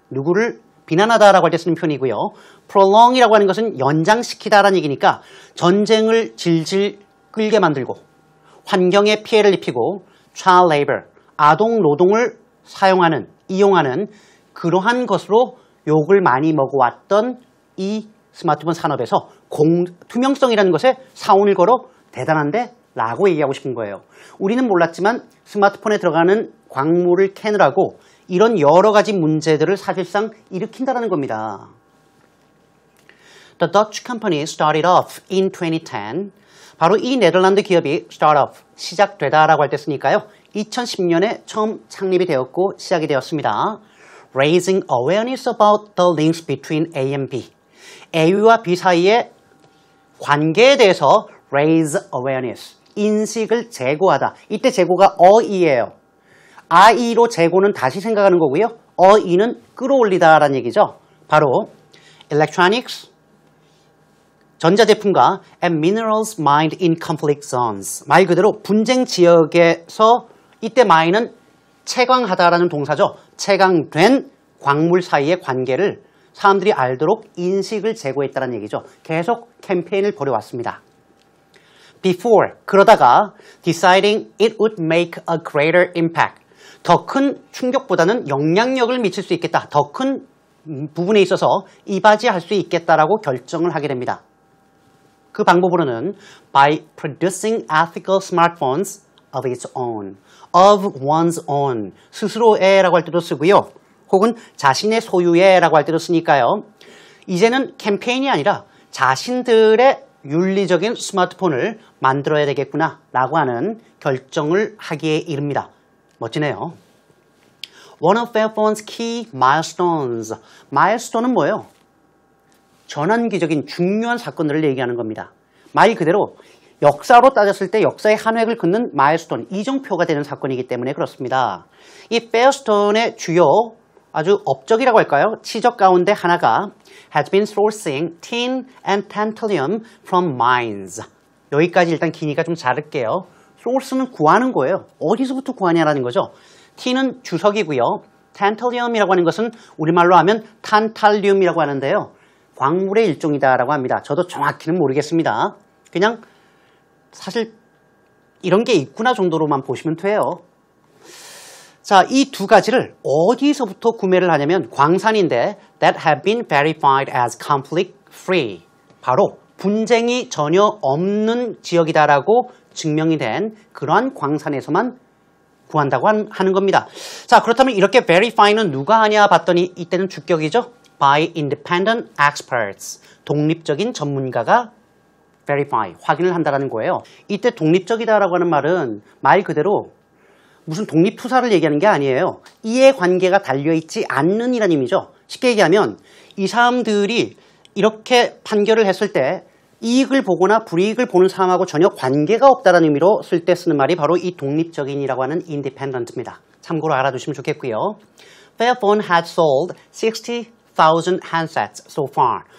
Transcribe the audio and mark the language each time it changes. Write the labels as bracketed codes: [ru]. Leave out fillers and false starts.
[ko] 누구를 비난하다라고 할 때 쓰는 표현이고요. prolong이라고 하는 것은 연장시키다라는 얘기니까 전쟁을 질질 끌게 만들고 환경에 피해를 입히고 [en] child labor, [ko] 아동 노동을 사용하는, 이용하는 그러한 것으로 욕을 많이 먹어왔던 이 스마트폰 산업에서 투명성이라는 것에 사원을 걸어 대단한데 라고 얘기하고 싶은 거예요. 우리는 몰랐지만 스마트폰에 들어가는 광물을 캐느라고 이런 여러 가지 문제들을 사실상 일으킨다는 겁니다. [en] The Dutch company started off in 2010. [ko] 바로 이 네덜란드 기업이 [en] start off, [ko] 시작되다라고 할 때 쓰니까요. 2010년에 처음 창립이 되었고 시작이 되었습니다. [en] Raising awareness about the links between A and B. [ko] A와 B 사이의 관계에 대해서 [en] raise awareness, [ko] 인식을 제고하다. 이때 제고가 어이예요. 아이로 제고는 다시 생각하는 거고요. 어이는 끌어올리다라는 얘기죠. 바로 [en] electronics, [ko] 전자제품과 [en] and minerals mined in conflict zones. [ko] 말 그대로 분쟁 지역에서 이때 mine은 채광하다라는 동사죠. 채광된 광물 사이의 관계를 사람들이 알도록 인식을 제고했다는 얘기죠. 계속 캠페인을 벌여왔습니다. [en] Before, [ko] 그러다가 [en] deciding it would make a greater impact. [ko] 더 큰 충격보다는 영향력을 미칠 수 있겠다. 더 큰 부분에 있어서 이바지할 수 있겠다라고 결정을 하게 됩니다. 그 방법으로는 [en] by producing ethical smartphones of its own, of one's own, [ko] 스스로의라고 할 때도 쓰고요. 혹은 자신의 소유의라고 할 때도 쓰니까요. 이제는 캠페인이 아니라 자신들의 윤리적인 스마트폰을 만들어야 되겠구나 라고 하는 결정을 하기에 이릅니다. 멋지네요. [en] One of Fairphone's key milestones. [ko] milestone은 뭐예요? 전환기적인 중요한 사건들을 얘기하는 겁니다. 말 그대로 역사로 따졌을 때 역사의 한 획을 긋는 마일스톤, 이정표가 되는 사건이기 때문에 그렇습니다. 이 페어스톤의 주요 아주 업적이라고 할까요? 치적 가운데 하나가 [en] has been sourcing tin and tantalum from mines. [ko] 여기까지 일단 기니까 좀 자를게요. source는 구하는 거예요. 어디서부터 구하냐라는 거죠. tin은 주석이고요. tantalum이라고 하는 것은 우리말로 하면 탄탈륨이라고 하는데요. 광물의 일종이다라고 합니다. 저도 정확히는 모르겠습니다. 그냥 사실 이런 게 있구나 정도로만 보시면 돼요. 자, 이 두 가지를 어디서부터 구매를 하냐면 광산인데 [en] that have been verified as conflict free. [ko] 바로 분쟁이 전혀 없는 지역이다라고 증명이 된 그러한 광산에서만 구한다고 하는 겁니다. 자, 그렇다면 이렇게 verify는 누가 하냐 봤더니 이때는 주격이죠. [en] by independent experts. [ko] 독립적인 전문가가 verify, 확인을 한다는 거예요. 이때 독립적이다라고 하는 말은 말 그대로 무슨 독립투사를 얘기하는 게 아니에요. 이해관계가 달려있지 않는 이란 의미죠. 쉽게 얘기하면 이 사람들이 이렇게 판결을 했을 때 이익을 보거나 불이익을 보는 사람하고 전혀 관계가 없다는 의미로 쓸 때 쓰는 말이 바로 이 독립적인이라고 하는 independent입니다. 참고로 알아두시면 좋겠고요. [en] Fairphone had sold 60,000 handsets so far.